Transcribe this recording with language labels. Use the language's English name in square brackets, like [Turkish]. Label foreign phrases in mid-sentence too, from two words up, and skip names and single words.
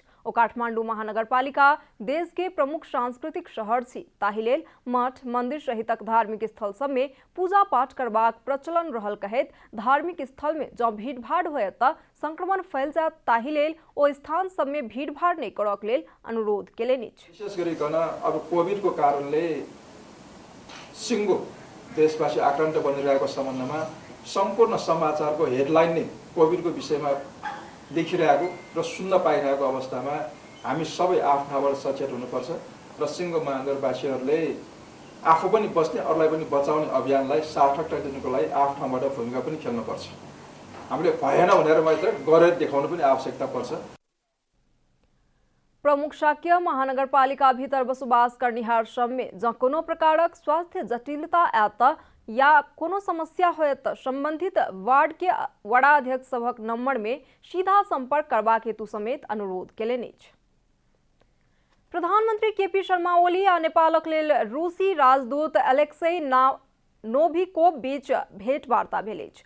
[Maithili] ओ काठमांडू महानगरपालिका देश के प्रमुख सांस्कृतिक शहर छी, ताहि लेल मठ मंदिर सहितक धार्मिक स्थल सब में पूजा पाठ करबाक प्रचलन रहल कहैत धार्मिक स्थल में जँ भीड़भाड़ होयत तऽ संक्रमण फैल जायत, ताहि लेल ओ स्थान सब में भीड़भाड़ नहीं करक लेल अनुरोध केलनि अछि। [Nepali] विशेष गरिकन अब कोभिड को कारणले सिङ्गो देशवासी आक्रान्त बनिरहेको सम्बन्धमा सम्पूर्ण समाचारको हेडलाइन नै कोभिडको विषयमा लेखिरहेको र सुन्न पाइरहेको अवस्थामा हामी सबै आफ्नाबाट सचेत हुनुपर्छ र सिङ्गो महानगरवासीहरूले आफू पनि बस्ने अरूलाई पनि बचाउने अभियानलाई सार्थकता दिनुको लागि आफ्नाबाट भूमिका पनि खेल्नुपर्छ। हामीले भएन भनेर मात्र गरेर देखाउनु पनि आवश्यकता पर्छ। [Maithili] प्रमुख शाक्य महानगरपालिका भीतर बसोबास करनिहार सब में जँ कोनो प्रकारक स्वास्थ्य जटिलता आयत या कोनो समस्या होयत तऽ संबंधित वार्ड के वडाध्यक्ष सभक नंबर में सीधा संपर्क करबाक हेतु समेत अनुरोध केलनि अछि। प्रधानमंत्री केपी शर्मा ओली आ नेपालक लेल रूसी राजदूत एलेक्सेई नोभिकोव बीच भेंटवार्ता भेल अछि।